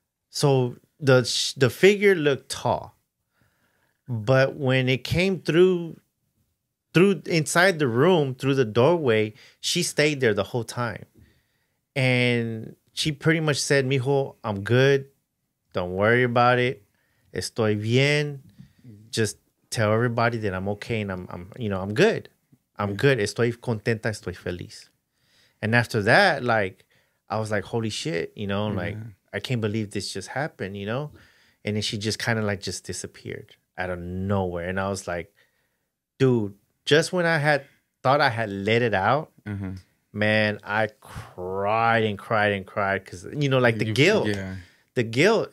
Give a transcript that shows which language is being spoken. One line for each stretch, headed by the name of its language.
English: So the figure looked tall. But when it came through inside the room, through the doorway, she stayed there the whole time. And she pretty much said, mijo, I'm good. Don't worry about it.
Spanish: Estoy bien.
English: Just tell everybody that I'm okay and I'm good. I'm good.
Spanish: Estoy contenta, estoy feliz.
English: And after that, like, I was like, holy shit, like, I can't believe this just happened, And then she just kind of like just disappeared out of nowhere. And I was like, dude, just when I thought I had let it out, man, I cried and cried and cried because, like the guilt. Yeah. The guilt.